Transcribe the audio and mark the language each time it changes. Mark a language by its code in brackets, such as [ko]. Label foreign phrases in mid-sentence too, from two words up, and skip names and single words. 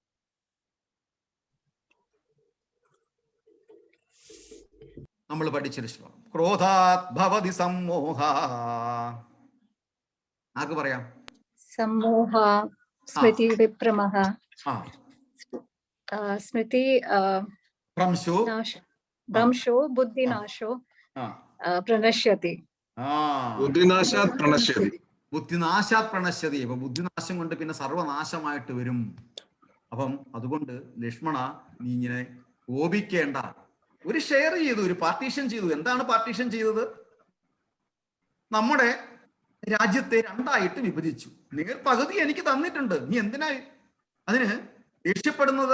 [ml] നമ്മൾ പഠിച്ചൊരു ശ്ലോകം. [sa] ക്രോധാത് ഭവതി സമ്മോഹ. [ml] ആർക്ക് പറയാം? [sa] സമ്മോഹ സ്മൃതി വിഭ്രമഃ സ്മൃതി ഭ്രംശോ ബുദ്ധിനാശോ പ്രണശ്യതി. ബുദ്ധിനാശാത് പ്രണശ്യതി. ബുദ്ധിനാശാത് പ്രണശ്യതി. [ml] അപ്പൊ ബുദ്ധിനാശം കൊണ്ട് പിന്നെ സർവനാശമായിട്ട് വരും. അപ്പം അതുകൊണ്ട് ലക്ഷ്മണ, നീ ഇങ്ങനെ കോപിക്കേണ്ട. ഒരു ഷെയർ ചെയ്തു, ഒരു പാർട്ടീഷൻ ചെയ്തു. എന്താണ് പാർട്ടീഷൻ ചെയ്തത്? നമ്മുടെ രാജ്യത്തെ രണ്ടായിട്ട് വിഭജിച്ചു. നിങ്ങൾ പകുതി എനിക്ക് തന്നിട്ടുണ്ട്, നീ എന്തിനായി അതിന് ദേഷ്യപ്പെടുന്നത്?